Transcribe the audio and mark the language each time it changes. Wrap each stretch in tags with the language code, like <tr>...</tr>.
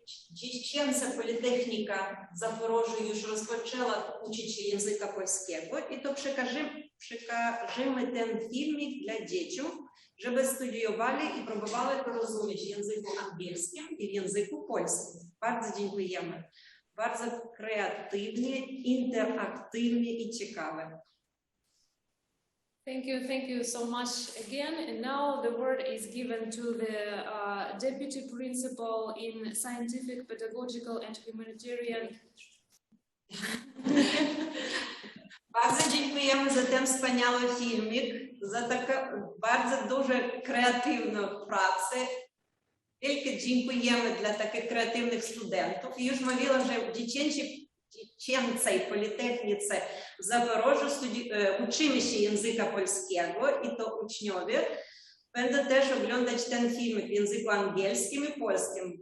<pl>Dziecięca politechnika w Zaporożu już rozpoczęła uczyć się języka polskiego i to przekażemy ten filmik dla dzieci, żeby studiowali i próbowali to rozumieć w języku angielskim i w języku polskim. Bardzo dziękujemy. Bardzo kreatywnie, interaktywnie i ciekawe.</pl> <en>Thank you so much again. And now the word is given to the Deputy Principal in Scientific, Pedagogical and Humanitarian.</en> <pl>Bardzo dziękujemy za ten wspaniały filmik, za taką bardzo dużo kreatywną pracę. Wielkie dziękujemy dla takich kreatywnych studentów. I już mówiłam, że w dziecięcej politechnice w Zaporożu uczymy się języka polskiego i to uczniowie będą też oglądać ten filmik w języku angielskim i polskim.</pl>